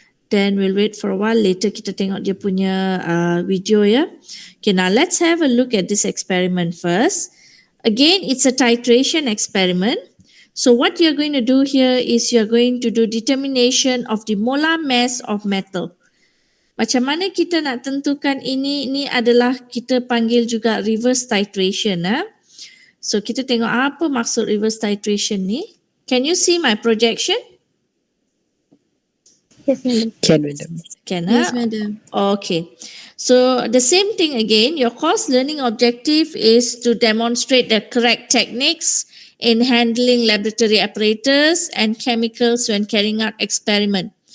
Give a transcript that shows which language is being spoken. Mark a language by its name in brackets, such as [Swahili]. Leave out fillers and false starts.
[English] Then we'll wait for a while. Later [Malay] kita tengok dia punya video ya. [English] Okay, now let's have a look at this experiment first. Again, it's a titration experiment. So what you're going to do here is you're going to do determination of the molar mass of metal. [Malay] Macam mana kita nak tentukan ini? Ini adalah kita panggil juga reverse titration. So kita tengok apa maksud reverse titration ni. [English] Can you see my projection? Yes, madam. Can, madam. Can, Yes, madam. Okay. So the same thing again, your course learning objective is to demonstrate the correct techniques in handling laboratory apparatus and chemicals when carrying out experiment.